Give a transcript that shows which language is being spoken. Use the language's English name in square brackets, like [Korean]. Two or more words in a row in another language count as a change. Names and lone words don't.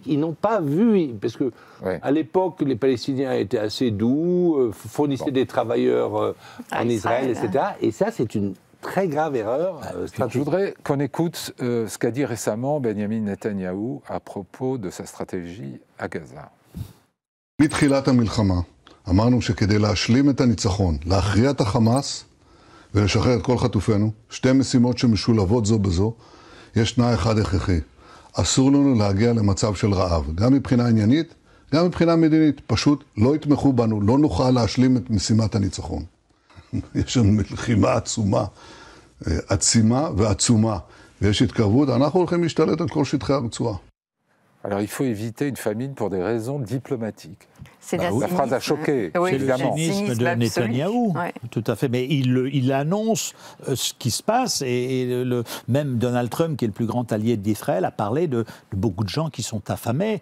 [French] Ils n'ont pas vu, parce que à l'époque les Palestiniens étaient assez doux, fournissaient des travailleurs en Israël, etc. Et ça c'est une très grave erreur stratégique. Je voudrais qu'on écoute ce qu'a dit récemment Benjamin Netanyahou à propos de sa stratégie à Gaza. [Hebrew] מתחילת המלחמה אמרנו שכדי להשלים את הניצחון, להכריע את החמאס ולשחרר את כל חטופינו, שתי משימות שמשולבות זו בזו, יש תנאי אחד הכרחי. אסור לנו להגיע למצב של רעב, גם מבחינה עניינית, גם מבחינה מדינית. פשוט לא יתמכו בנו, לא נוכל להשלים את משימת הניצחון. יש לנו מלחימה עצומה, עצימה ועצומה, ויש התקרבות, אנחנו הולכים להשתלט על כל שטחי הרצועה. [French] Alors il faut éviter une famine pour des raisons diplomatiques. La phrase a choqué, c'est évidemment. Le cynisme de Netanyahou, tout à fait. Mais il annonce ce qui se passe et même Donald Trump, qui est le plus grand allié d'Israël, a parlé de beaucoup de gens qui sont affamés.